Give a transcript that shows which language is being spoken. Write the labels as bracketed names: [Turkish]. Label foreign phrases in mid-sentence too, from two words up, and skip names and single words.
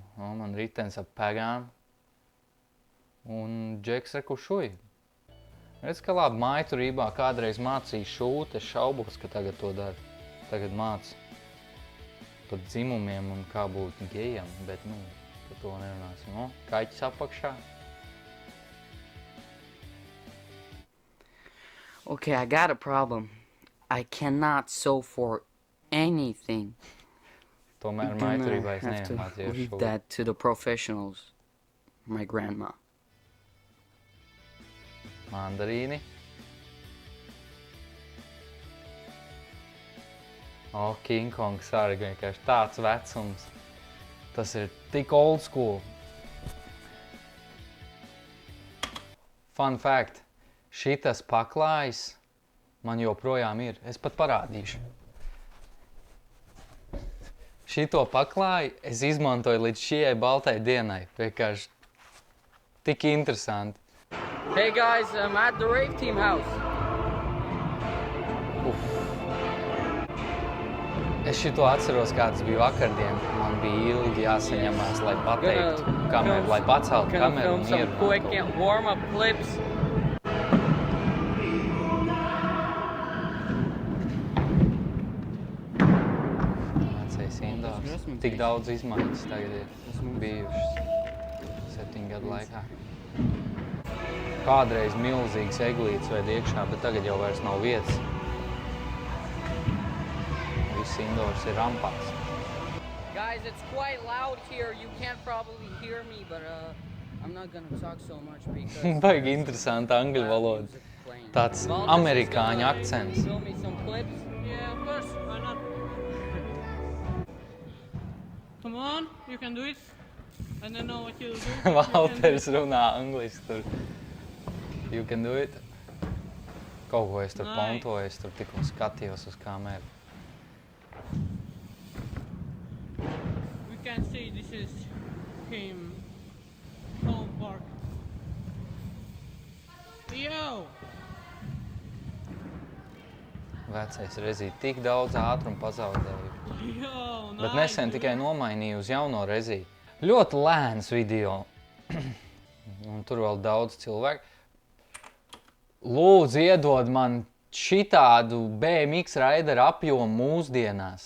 [Latvian] Man ritens ap pegām. Un džeks, re, kur šuj. Redz, ka labi, mājturībā kādreiz mācīja šūt, es šaubos, ka tagad to dara. Tagad māca pat dzimumiem un kā būt gejam, bet, par to nerunāsim. Kaķis apakšā. [English] Okay, I got a problem. I cannot sew for anything. [Latvian] Tomēr [English] I'm [Latvian] mājturībā [English] gonna [Latvian] es [English] have to [Latvian] neiemācījos [English] leave [Latvian] šūt. [English] that to the professionals. My grandma. [Latvian] Mandarīni. King Kongs arī vienkārši tāds vecums. Tas ir tik [English] old school. Fun fact. [Latvian] Šitas paklājs man joprojām ir. Es pat parādīšu. Šito paklāju es izmantoju līdz šajai baltai dienai. Vienkārši tik interesanti. [English] Hey guys, I'm at the Rave Team house. [Latvian] Es šito atceros, kā tas bija vakardien. Man bija ilgi jāsaņemās, lai pateiktu kameru, lai paceltu kameru un ierunātu. [English] Quick warm-up clips. [Latvian] Vecais indors. Tik daudz izmaiņas tagad ir bijušas 7 gadu laikā. Kādreiz milzīgs eglītes ved iekšā, bet tagad jau vairs nav vietas. Viss indors ir rampās. [English] Guys, it's quite loud here. You can't probably hear me, but I'm not gonna talk so much because [Latvian] Baigi interesanta angļu valoda. Tāds amerikāņu akcents. [English] Film me some clips. Yeah, of course, why not? Come on, you can do it. I don't know what you'll do. [Latvian] Valters runā angliski tur. [English] You can do it. [Latvian] Kaut ko es tur pontoju, es tur tikko skatījos uz kameru. [English] We can see this is him. Home park. Yo! [Latvian] Vecais rezīt tik daudz ātrumu pazaudēju. [English] Yo, nice! [Latvian] Bet nesen tikai nomainīju uz jauno rezī. Ļoti lēns video. Un tur vēl daudz cilvēku. Lūdzu, iedod man šitādu BMX raideru apjomu mūsdienās.